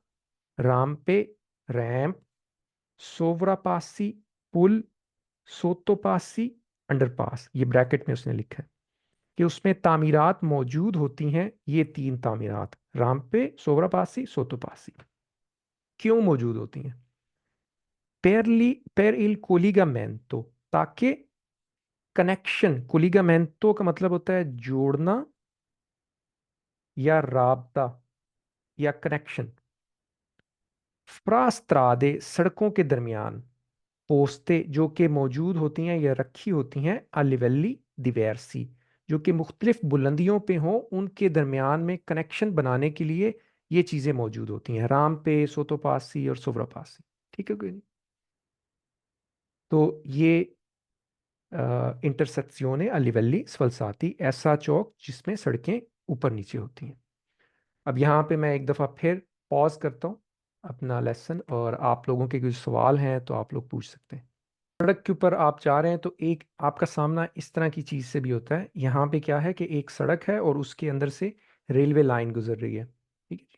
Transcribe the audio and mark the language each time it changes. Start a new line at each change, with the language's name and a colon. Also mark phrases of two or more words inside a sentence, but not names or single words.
Urdu: رامپے، ریمپ، سوراپاسی، پل، سوتوپاسی، انڈرپاس. یہ بریکٹ میں اس نے لکھا ہے کہ اس میں تعمیرات موجود ہوتی ہیں. یہ تین تعمیرات، رامپے، سوراپاسی، سوتوپاسی، کیوں موجود ہوتی ہیں?
Italian: per il collegamento,
Urdu: تاکہ کنکشن، کولیگامینتو کا مطلب ہوتا ہے جوڑنا یا رابطہ یا کنکشن. فراسترادے، سڑکوں کے درمیان. پوستے، جو کہ موجود ہوتی ہیں یا رکھی ہوتی ہیں.
Italian: a livelli diversi,
Urdu: جو کہ مختلف بلندیوں پہ ہوں، ان کے درمیان میں کنکشن بنانے کے لیے یہ چیزیں موجود ہوتی ہیں. رام پے، سوتوپاسی اور سوراپاسی. ٹھیک ہے کوئی نہیں؟ تو یہ انٹرسیکشیونے
Italian: a livelli sfalsati,
Urdu: ایسا چوک جس میں سڑکیں اوپر نیچے ہوتی ہیں. اب یہاں پہ میں ایک دفعہ پھر پاز کرتا ہوں اپنا لیسن، اور آپ لوگوں کے کچھ سوال ہیں تو آپ لوگ پوچھ سکتے ہیں. سڑک کے اوپر آپ جا رہے ہیں تو ایک آپ کا سامنا اس طرح کی چیز سے بھی ہوتا ہے. یہاں پہ کیا ہے کہ ایک سڑک ہے اور اس کے اندر سے
English: railway line
Urdu: گزر رہی ہے، ٹھیک ہے جی.